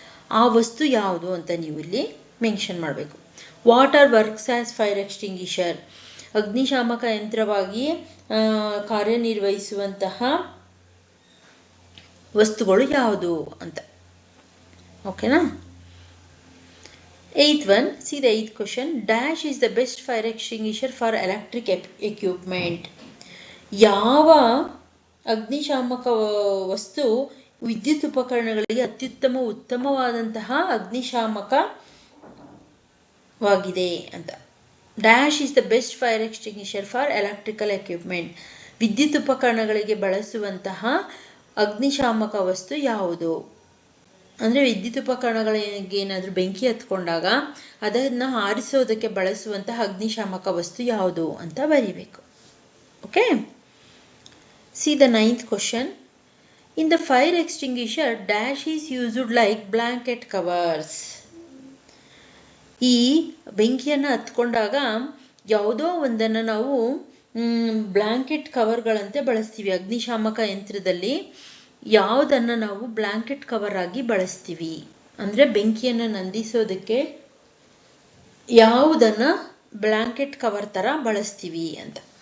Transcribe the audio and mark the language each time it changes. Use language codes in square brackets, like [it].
[kn] ಆ ವಸ್ತು ಯಾವುದು ಅಂತ ನೀವು ಇಲ್ಲಿ ಮೆನ್ಷನ್ ಮಾಡಬೇಕು. [en] Water works as fire extinguisher. [kn] ಅಗ್ನಿಶಾಮಕ ಯಂತ್ರವಾಗಿ ಕಾರ್ಯನಿರ್ವಹಿಸುವಂತಹ ವಸ್ತುಗಳು ಯಾವುದು ಅಂತ. ಓಕೆನಾ? [en] 8th one, see the 8th question. Dash is the best fire extinguisher for electric equipment. [kn] ಯಾವ ಅಗ್ನಿಶಾಮಕ ವಸ್ತು ವಿದ್ಯುತ್ ಉಪಕರಣಗಳಿಗೆ ಉತ್ತಮವಾದಂತಹ ಅಗ್ನಿಶಾಮಕವಾಗಿದೆ ಅಂತ. [en] Dash is the best fire extinguisher for electrical equipment. [kn] ವಿದ್ಯುತ್ ಉಪಕರಣಗಳಿಗೆ ಬಳಸುವಂತಹ ಅಗ್ನಿಶಾಮಕ ವಸ್ತು ಯಾವುದು? ಅಂದರೆ ವಿದ್ಯುತ್ ಉಪಕರಣಗಳಿಗೆ ಏನಾದರೂ ಬೆಂಕಿ ಹತ್ಕೊಂಡಾಗ ಅದನ್ನು ಆರಿಸೋದಕ್ಕೆ ಬಳಸುವಂತಹ ಅಗ್ನಿಶಾಮಕ ವಸ್ತು ಯಾವುದು ಅಂತ ಬರೀಬೇಕು. Okay? [en] See the 9th question. In the fire extinguisher, dash is used like blanket covers. [kn] ಈ ಬೆಂಕಿಯನ್ನು ಹತ್ಕೊಂಡಾಗ ಯಾವುದೋ ಒಂದನ್ನು ನಾವು ಬ್ಲ್ಯಾಂಕೆಟ್ ಕವರ್ಗಳಂತೆ ಬಳಸ್ತೀವಿ. ಅಗ್ನಿಶಾಮಕ ಯಂತ್ರದಲ್ಲಿ ಯಾವುದನ್ನು ನಾವು ಬ್ಲ್ಯಾಂಕೆಟ್ ಕವರ್ ಆಗಿ ಬಳಸ್ತೀವಿ ಅಂದರೆ ಬೆಂಕಿಯನ್ನು ನಂದಿಸೋದಕ್ಕೆ ಯಾವುದನ್ನು ಬ್ಲ್ಯಾಂಕೆಟ್ ಕವರ್ ಥರ ಬಳಸ್ತೀವಿ ಅಂತ.